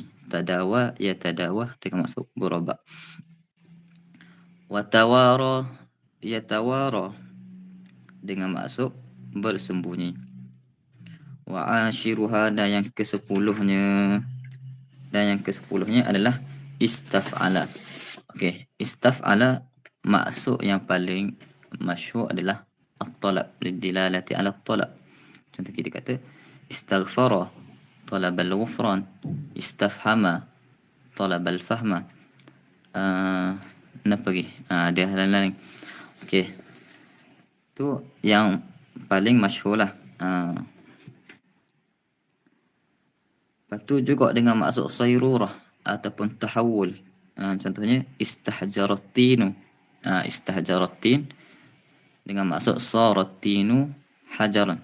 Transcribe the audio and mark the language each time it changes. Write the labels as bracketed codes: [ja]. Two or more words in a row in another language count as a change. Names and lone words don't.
[ar] تداوى يتداوى [ms] dengan maksud berobat. [ar] وتوارى يتوارى [ms] dengan maksud bersembunyi. [ar] وعاشرها, [ms] dan yang ke-10-nya adalah istaf'ala. Okey, istaf'ala maksud yang paling masyhur adalah [ar] الطلب، لدلالة على الطلب. [ms] Contoh kita kata [ar] استغفر طلب الغفران، استفهم طلب الفهم. [ms] Kenapa lagi? Ada hal lain. Okey. Tu yang paling masyhur lah. Lepas tu juga dengan maksud sayrurah ataupun tahawul. [ar] Contohnya استحجر الطين. استحجرت [ms] dengan maksud [ar] صار الطين حجرا.